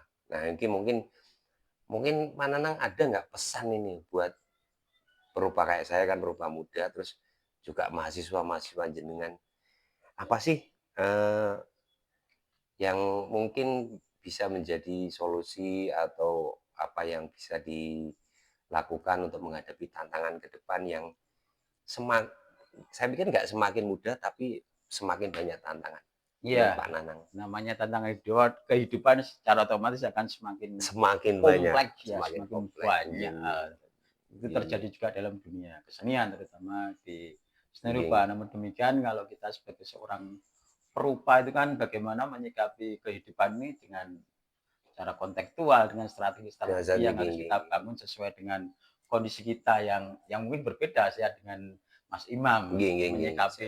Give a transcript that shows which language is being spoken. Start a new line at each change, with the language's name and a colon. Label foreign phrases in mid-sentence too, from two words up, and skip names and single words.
Indonesian: Nah, ini mungkin mungkin Pak Nanang ada nggak pesan ini buat perupa kayak saya kan perupa muda, terus juga mahasiswa-mahasiswa jenengan, apa sih, eee, yang mungkin bisa menjadi solusi atau apa yang bisa dilakukan untuk menghadapi tantangan ke depan yang semak saya pikir nggak semakin mudah, tapi semakin banyak tantangan, menurut Iya, Pak Nanang. namanya tantangan kehidupan secara otomatis akan semakin Semakin banyak, kompleks ya, semakin semakin kompleks. banyak. Itu
Javanese: Nggih nggih.
Indonesian: terjadi juga dalam dunia kesenian terutama di seni Nggih rupa. nggih. Namun demikian kalau kita sebagai seorang perupa itu kan bagaimana menyikapi kehidupan ini dengan cara kontekstual, dengan Dengan strategi-strategi satu yang nggih harus nggih kita nggih. bangun sesuai dengan kondisi kita yang mungkin berbeda ya dengan Mas Imam
Javanese: Nggih nggih nggih.
Indonesian: Siap